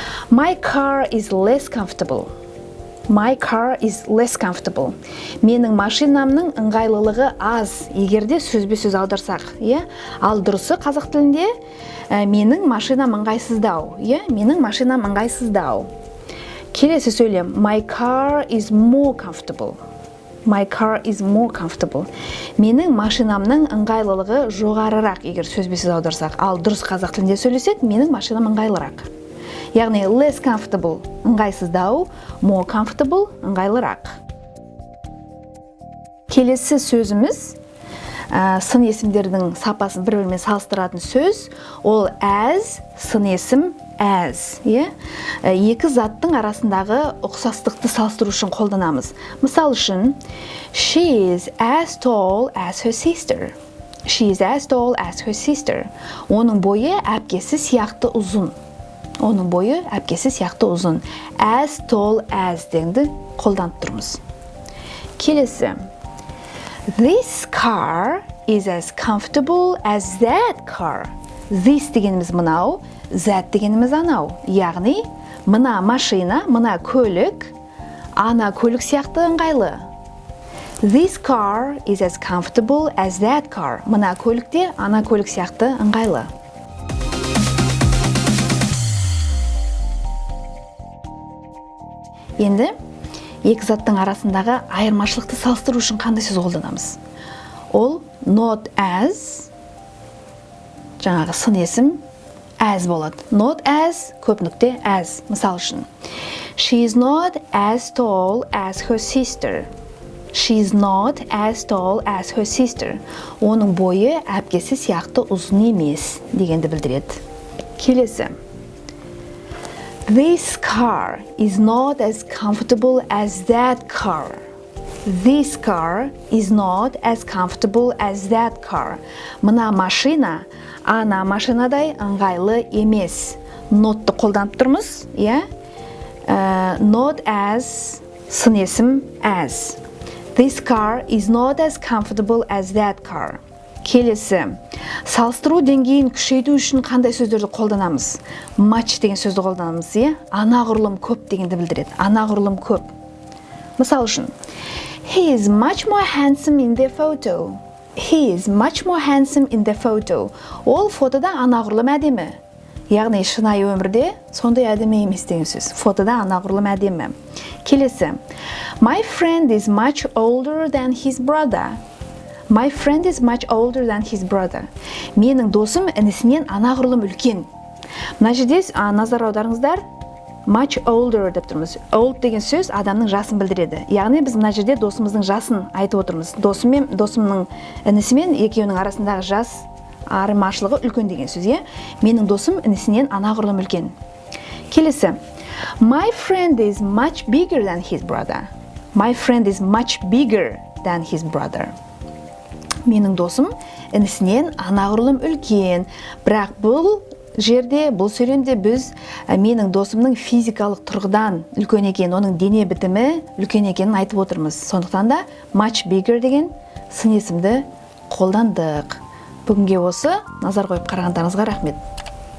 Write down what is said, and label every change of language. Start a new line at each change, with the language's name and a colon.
English: My car is less comfortable. My car is less comfortable.
Kazakh: Менің машинамның ыңғайлылығы аз. Егерде сөзбе-сөз аударсақ, ал дұрысы қазақ тілінде менің машинам ыңғайсыздау. Менің машинам ыңғайсыздау. Келесі сөйлем.
English: My car is more comfortable. My car is more comfortable.
Kazakh: Менің машинамның ыңғайлылығы жоғарырақ, егер сөзбе-сөз аударсақ. Ал дұрыс қазақ тілінде сөйлесек, менің машинам ыңғайлырақ.
English: Яғни less comfortable ыңғайсыздау, more comfortable ыңғайлырақ.
Kazakh: Келесі сөзіміз сын есімдердің сапасын бір-бірімен салыстыратын сөз. Ол as, сын есім as. Екі заттың арасындағы ұқсастықты салыстыру үшін қолданамыз. Мысал үшін,
English: she is as tall as her sister. She is as tall as her sister.
Kazakh: Оның бойы әпкесі сияқты ұзын. Оның бойы әпкесі сияқты ұзын. As tall as дегенді қолданып тұрмыз. Келесі.
English: This car is as comfortable as that car.
Kazakh: This дегеніміз мынау, that дегеніміз анау. Яғни, мына машина, мына көлік, ана көлік сияқты ыңғайлы.
English: This car is as comfortable as that car.
Kazakh: Мына көлікте, ана көлік сияқты ыңғайлы. Енді, екі заттың арасындағы айырмашылықты салыстыру үшін қандай сөз қолданамыз? Ол not as, жаңағы сын есім as болады.
English: Not as,
Kazakh: көп нүкте
English: as.
Kazakh: Мысал үшін,
English: she is not as tall as her sister. She is not as tall as her sister.
Kazakh: Оның бойы әпкесі сияқты ұзын емес дегенді білдіреді. Келесі.
English: This car is not as comfortable as that car. This car is not as comfortable as that car.
Kazakh: Мына машина, ана машинадай ыңғайлы емес. Notты қолданып тұрмыз, Not as, сын есім as.
English: This car is not as comfortable as that car.
Kazakh: Келесі. Салыстыру деңгейін күшейту үшін қандай сөздерді қолданамыз? Much деген сөзді қолданамыз, Анағұрлым көп дегенді білдіреді. Анағұрлым көп. Мысал үшін,
English: he is much more handsome in the photo. He is much more handsome in the photo.
Kazakh: Ол фотода анағұрлым әдемі. Яғни шынайы өмірде сондай әдемі емес деген сөз. Фотода анағұрлым әдемі. Келесі.
English: My friend is much older than his brother. My friend is much older than his brother.
Kazakh: Менің досым інісінен анағұрлым үлкен. Мына жерде назар аударыңыздар, much older деп тұрмыз. Old деген сөз адамның жасын білдіреді. Яғни біз мына жерде досымыздың жасын айтып отырмыз. Досымның інісімен екеуінің арасындағы жас айырмашылығы үлкен деген сөз, Менің досым інісінен анағұрлым үлкен. Келесі.
English: My friend is much bigger than his brother. My friend is much bigger than his brother.
Kazakh: Менің досым інісінен анағұрлым үлкен. Бірақ бұл жерде, бұл сөйлемде біз менің досымның физикалық тұрғыдан үлкен екен, оның дене бітімі үлкен екенін айтып отырмыз. Сондықтан да much bigger деген сын есімді қолдандық. Бүгінге осы. Назар қойып қарағандарыңызға рахмет.